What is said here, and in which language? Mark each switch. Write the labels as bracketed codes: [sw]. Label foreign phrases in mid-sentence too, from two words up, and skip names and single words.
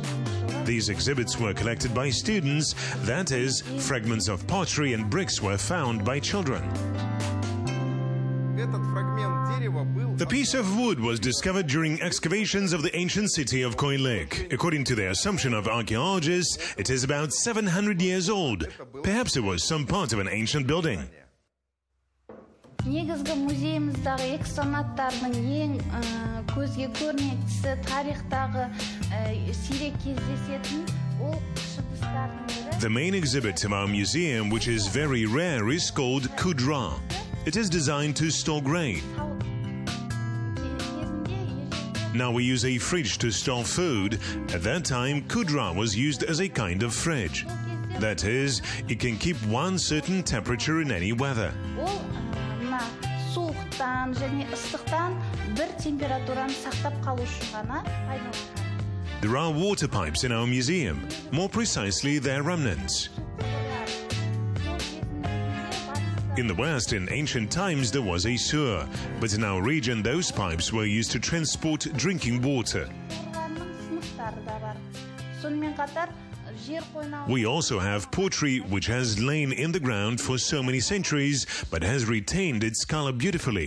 [en] These exhibits were collected by students, that is, fragments of pottery and bricks were found by children. The piece of wood was discovered during excavations of the ancient city of Kayalyk. According to the assumption of archaeologists, it is about 700 years old. Perhaps it was some part of an ancient building. [kk] Негізгі музейіміздағы экспонаттардың ең көзге көрнектісі тарихтағы сирек кездесетін ол кіші ыдыстардың бірі. [en] The main exhibit of our museum, which is very rare, is called kudra. It is designed to store grain. Now we use a fridge to store food. At that time, kudra was used as a kind of fridge. That is, it can keep one certain temperature in any weather. [kk] Суықтан және ыстықтан бір температураны сақтап қалу үшін ғана пайдаланған. [en] There are water pipes in our museum. More precisely, their remnants. In the West, in ancient times, there was a sewer, but in our region, those pipes were used to transport drinking water. We also have pottery, which has lain in the ground for so many centuries, but has retained its color beautifully.